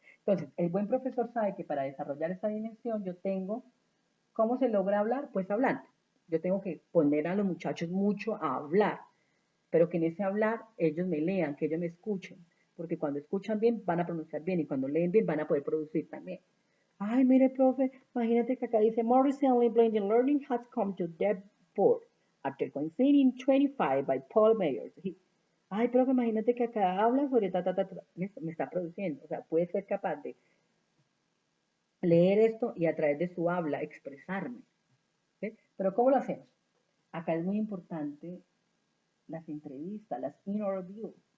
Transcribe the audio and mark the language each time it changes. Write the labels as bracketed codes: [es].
[es] Entonces, el buen profesor sabe que para desarrollar esta dimensión yo tengo, ¿cómo se logra hablar? Pues hablando. Yo tengo que poner a los muchachos mucho a hablar, pero que en ese hablar ellos me lean, que ellos me escuchen. porque cuando escuchan bien van a pronunciar bien y cuando leen bien van a poder producir también. Ay, mire, profe, imagínate que acá dice, [en] more recently, blended learning has come to the fore after coinciding in 25 by Paul Mayers. [es] Ay, profe, imagínate que acá habla sobre me está produciendo, o sea, puede ser capaz de leer esto y a través de su habla expresarme. ¿Sí? Pero ¿cómo lo hacemos? Acá es muy importante las entrevistas, las interviews.